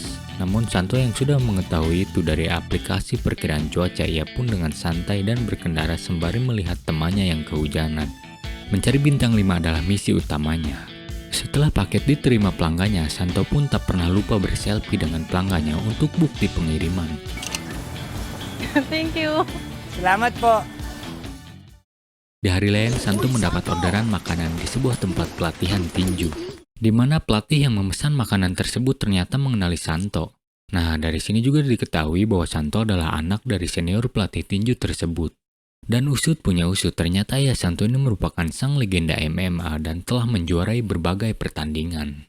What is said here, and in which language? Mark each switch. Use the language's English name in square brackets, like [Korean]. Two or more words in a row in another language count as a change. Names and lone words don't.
[Indonesian] Namun Santo yang sudah mengetahui itu dari aplikasi perkiraan cuaca, ia pun dengan santai dan berkendara sembari melihat temannya yang kehujanan. Mencari bintang 5 adalah misi utamanya. Setelah paket diterima pelanggannya, Santo pun tak pernah lupa berselfie dengan pelanggannya untuk bukti pengiriman. [English] Thank you. [Filipino] Salamat po. [Indonesian] Di hari lain, Santo mendapat orderan makanan di sebuah tempat pelatihan tinju, di mana pelatih yang memesan makanan tersebut ternyata mengenali Santo. Nah, dari sini juga diketahui bahwa Santo adalah anak dari senior pelatih tinju tersebut. Dan usut punya usut, ternyata ayah Santo ini merupakan sang legenda MMA dan telah menjuarai berbagai pertandingan.